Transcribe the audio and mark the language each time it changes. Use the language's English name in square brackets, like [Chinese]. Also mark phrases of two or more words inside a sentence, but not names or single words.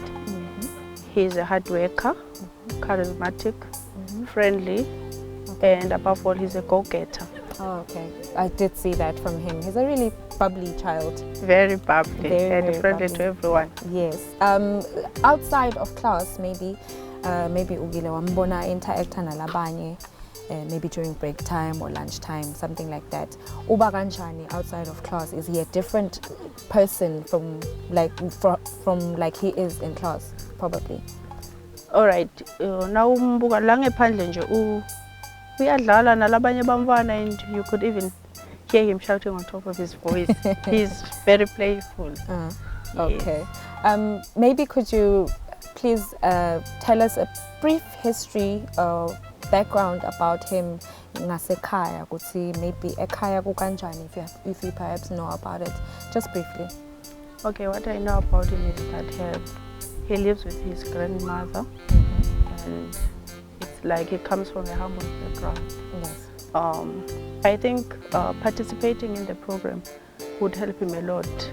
[English] He's a hard worker, charismatic, friendly, and above all, he's a go-getter. Oh, okay. I did see that from him. He's a really bubbly child. Very bubbly and friendly to everyone. Yes. Outside of class, maybe [Swati] ugile wambona interacta nalabanye, [English] maybe during break time or lunch time, something like that. [Swati] Uba kanjani [English] outside of class? Is he a different person from like he is in class? Probably. [Swati] All right. Now umbuka la ngephandle nje uyadlala nalabanye bamfana, [English] and you could even hear him shouting on top of his voice. He's very playful. Okay. Maybe could you please tell us a brief history or background about him [Swati] ngasekhaya, kuthi [English] maybe [Swati] ekhaya kukanjani, [English] if you perhaps know about it, just briefly. Okay, what I know about him is that he lives with his grandmother, and it's like he comes from a humble background. Yes. I think participating in the program would help him a lot.